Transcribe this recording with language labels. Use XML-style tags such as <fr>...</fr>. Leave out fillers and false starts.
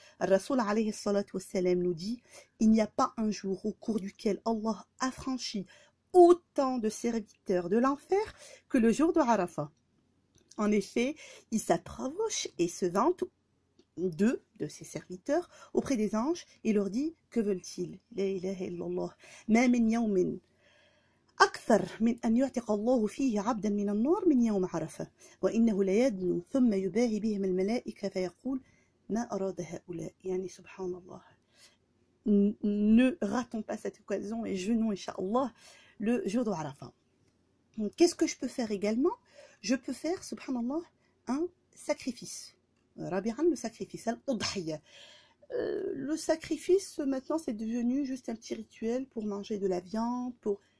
<fr>Rasoul</fr> <ar>alayhi salatu wassalam</ar> <fr>nous dit, il n'y a pas un jour au cours duquel Allah affranchit autant de serviteurs de l'enfer que le jour de Arafat. En effet, il s'approche et se vante deux de ses serviteurs auprès des anges et leur dit, que veulent-ils?</fr> <ar>La ilaha illallah, ma min yawmin أكثر من أن يعتق الله فيه عبدا من النار من يوم عرفة وإنه ليدنو ثم يباهي بهم الملائكة فيقول ما أراد هؤلاء. يعني سبحان الله.</ar> <fr>Ne ratons pas cette occasion et jeûnons Inch'Allah le jour de Arafat. Qu'est-ce que je peux faire également? Je peux faire, subhanallah, un sacrifice. Rabi'an, le sacrifice, al-udhiyya. Le sacrifice, maintenant, c'est devenu juste un petit rituel pour manger de la viande, pour...</fr>